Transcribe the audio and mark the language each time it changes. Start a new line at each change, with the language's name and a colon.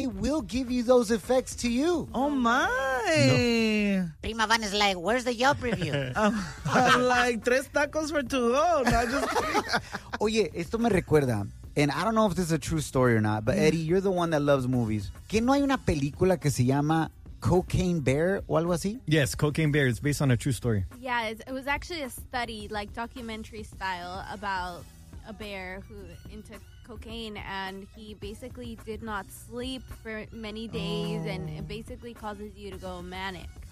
English: They will give you those effects to you. Oh, my. No. Prima Van is like, where's the Yelp review? I'm like,
Spanish: tres tacos
English: for two. Oh, no, just
Spanish: Oye, esto me recuerda.
English: And I don't know if this is a true story or not. But, Eddie, you're the one that loves movies.
Spanish: ¿Que no hay una película que se llama... Cocaine Bear o algo así?
English: Yes, Cocaine Bear. It's based on a true story. Yeah, it was actually a study, like documentary style, about a bear who into cocaine, and he basically did not sleep for many days, and it basically causes you to go manic.